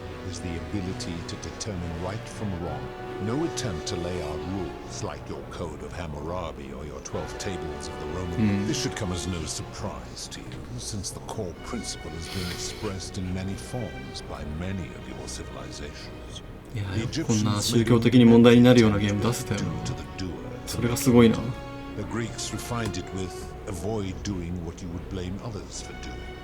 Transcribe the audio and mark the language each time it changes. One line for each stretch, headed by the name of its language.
English: Is the ability to determine right from wrong. No attempt to lay out rules like your Code of Hammurabi or your 12 tables of the Roman. This should come as no surprise to you, since the core principle has been expressed in many forms by many of your civilizations.
Japanese: いや、こんな宗教的に問題になるようなゲーム出せたよな。それがすごいな。
English: The Greeks refined it with avoid doing what you would blame others for doing.